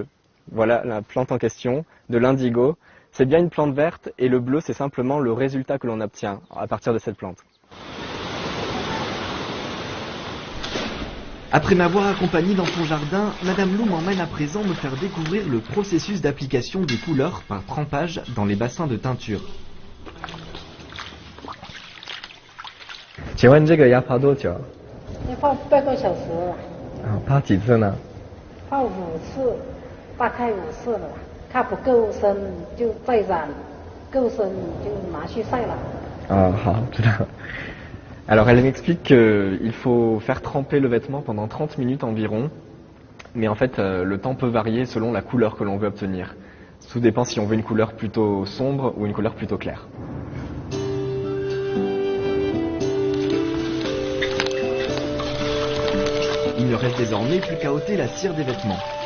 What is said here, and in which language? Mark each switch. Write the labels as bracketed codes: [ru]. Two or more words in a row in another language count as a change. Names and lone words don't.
[fr] Voilà la plante en question, de l'indigo. C'est bien une plante verte et le bleu c'est simplement le résultat que l'on obtient à partir de cette plante. Après m'avoir accompagné dans son jardin, Madame Lou m'emmène à présent me faire découvrir le processus d'application des couleurs par trempage dans les bassins de teinture. [zh] 请问这个要泡多久？要泡8个小时。泡几次呢？泡5次，大概5次了。它不够深就再染，够深你就拿去晒了。好，知道。 [fr] Alors elle m'explique qu'il faut faire tremper le vêtement pendant 30 minutes environ, mais en fait le temps peut varier selon la couleur que l'on veut obtenir. Tout dépend si on veut une couleur plutôt sombre ou une couleur plutôt claire. Il ne reste désormais plus qu'à ôter la cire des vêtements.